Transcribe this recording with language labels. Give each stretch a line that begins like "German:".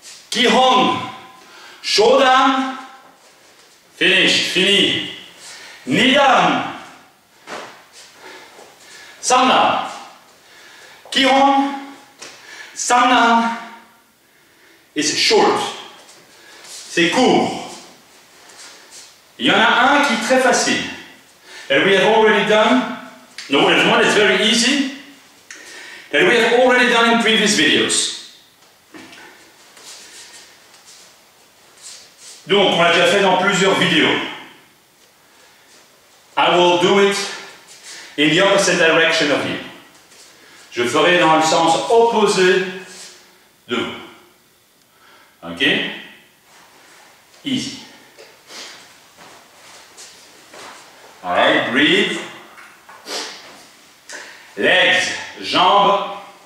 Japanese: Kihon. Shodan. Finished. Fini. Nidan.
English: Samnan. Kihon. Samnan is short.
French: C'est court. Il y en a un qui est très facile.
English: And we have already done. No, there's one that's very easy. That we have already done in previous videos.
French: Donc, on l'a déjà fait dans plusieurs vidéos.
English: I will do it in the opposite direction of you.
French: Je ferai dans le sens opposé de vous.
English: Ok? Easy. Alright, breathe. Legs, jambes.